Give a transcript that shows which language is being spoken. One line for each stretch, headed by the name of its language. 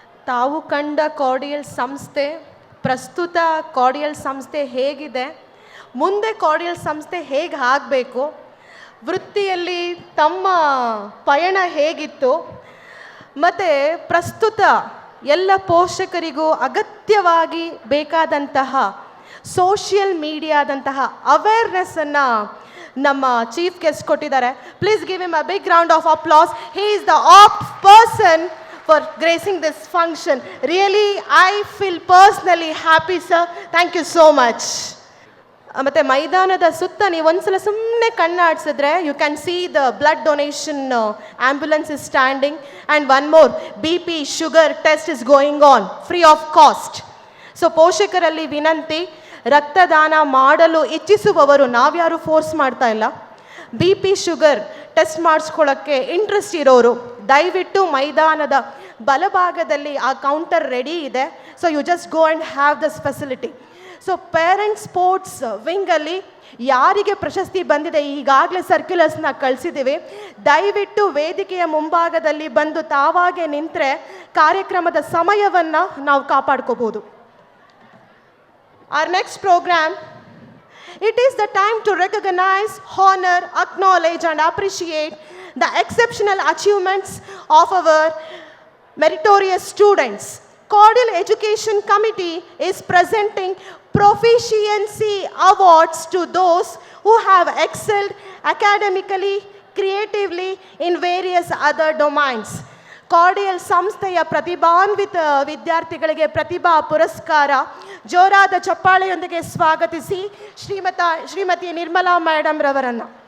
Kannada: ತಾವು ಕಂಡ ಕಾರ್ಡಿಯಲ್ ಸಂಸ್ಥೆ, ಪ್ರಸ್ತುತ ಕಾರ್ಡಿಯಲ್ ಸಂಸ್ಥೆ ಹೇಗಿದೆ, ಮುಂದೆ ಕಾರ್ಡಿಯಲ್ ಸಂಸ್ಥೆ ಹೇಗೆ ಆಗಬೇಕು, ವೃತ್ತಿಯಲ್ಲಿ ತಮ್ಮ ಪಯಣ ಹೇಗಿತ್ತು, ಮತ್ತು ಪ್ರಸ್ತುತ ಎಲ್ಲ ಪೋಷಕರಿಗೂ ಅಗತ್ಯವಾಗಿ ಬೇಕಾದಂತಹ ಸೋಷಿಯಲ್ ಮೀಡಿಯಾದಂತಹ ಅವೇರ್ನೆಸ್ಸನ್ನು ನಮ್ಮ ಚೀಫ್ ಗೆಸ್ಟ್ ಕೊಟ್ಟಿದ್ದಾರೆ.
English: Please give him a big round of applause. He is the apt person for gracing this function. Really, I feel personally happy, sir. Thank you so much.
Kannada: ಮತ್ತು ಮೈದಾನದ ಸುತ್ತ ನೀವು ಒಂದ್ಸಲ ಸುಮ್ಮನೆ ಕಣ್ಣಾಡಿಸಿದ್ರೆ
English: You can see the blood donation ambulance is standing and one more BP sugar test is going on free of cost.
Kannada: So ಪೋಷಕರಲ್ಲಿ ವಿನಂತಿ, ರಕ್ತದಾನ ಮಾಡಲು ಇಚ್ಛಿಸುವವರು, ನಾವ್ಯಾರು ಫೋರ್ಸ್ ಮಾಡ್ತಾ ಇಲ್ಲ, BP ಶುಗರ್ ಟೆಸ್ಟ್ ಮಾಡಿಸ್ಕೊಳ್ಳೋಕ್ಕೆ ಇಂಟ್ರೆಸ್ಟ್ ಇರೋರು ದಯವಿಟ್ಟು ಮೈದಾನದ ಬಲಭಾಗದಲ್ಲಿ ಆ ಕೌಂಟರ್ ರೆಡಿ ಇದೆ.
English: So you just go and have this facility.
Kannada: So parent sports ವಿಂಗಲ್ಲಿ ಯಾರಿಗೆ ಪ್ರಶಸ್ತಿ ಬಂದಿದೆ ಈಗಾಗಲೇ ಸರ್ಕ್ಯುಲರ್ಸ್ನ ಕಳಿಸಿದ್ದೀವಿ. ದಯವಿಟ್ಟು ವೇದಿಕೆಯ ಮುಂಭಾಗದಲ್ಲಿ ಬಂದು ತಾವಾಗೆ ನಿಂತರೆ ಕಾರ್ಯಕ್ರಮದ ಸಮಯವನ್ನು ನಾವು ಕಾಪಾಡ್ಕೋಬೋದು.
English: Our next program, it is the time to recognize, honor, acknowledge and appreciate the exceptional achievements of our meritorious students. Cordial Education Committee is presenting proficiency awards to those who have excelled academically, creatively in various other domains.
Kannada: Cordial ಸಂಸ್ಥೆಯ ಪ್ರತಿಭಾನ್ವಿತ ವಿದ್ಯಾರ್ಥಿಗಳಿಗೆ ಪ್ರತಿಭಾ ಪುರಸ್ಕಾರ. ಜೋರಾದ ಚಪ್ಪಾಳೆಯೊಂದಿಗೆ ಸ್ವಾಗತಿಸಿ Shrimati Nirmala madam ರವರನ್ನು.